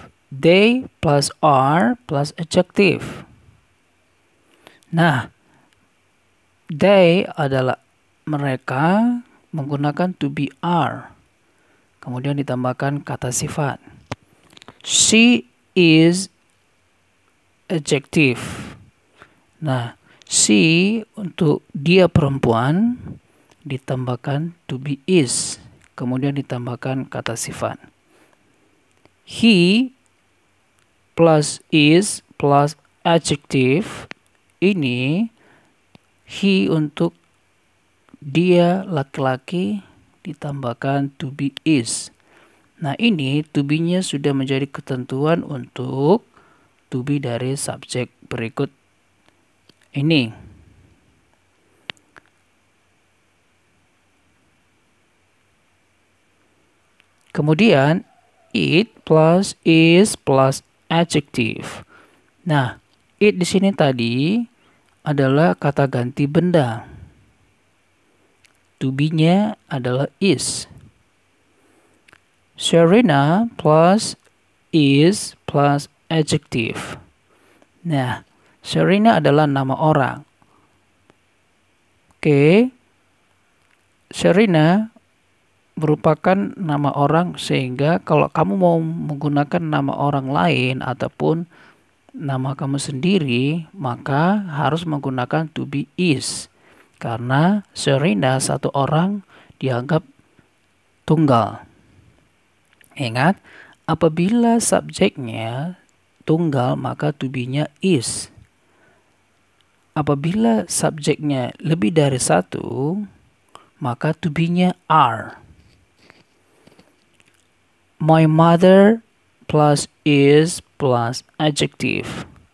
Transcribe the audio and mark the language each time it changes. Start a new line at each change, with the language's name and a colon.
English: They plus are plus adjective.
Indonesian: Nah, they adalah mereka menggunakan to be are. Kemudian ditambahkan kata sifat.
English: She is adjective.
Indonesian: Nah, she untuk dia perempuan ditambahkan to be is. Kemudian ditambahkan kata sifat.
English: He plus is plus adjective.
Indonesian: Ini he untuk dia laki-laki ditambahkan to be is. Nah, ini to be-nya sudah menjadi ketentuan untuk to be dari subjek berikut ini. Kemudian
English: it plus is plus adjective.
Indonesian: Nah, it di sini tadi adalah kata ganti benda. To be-nya adalah is.
English: Sherina plus is plus adjective.
Indonesian: Nah, Sherina adalah nama orang. Oke. Sherina merupakan nama orang, sehingga kalau kamu mau menggunakan nama orang lain ataupun nama kamu sendiri, maka harus menggunakan to be is. Karena Serena satu orang dianggap tunggal. Ingat, apabila subjeknya tunggal maka to be-nya is. Apabila subjeknya lebih dari satu, maka to be-nya are.
English: My mother plus is plus adjective.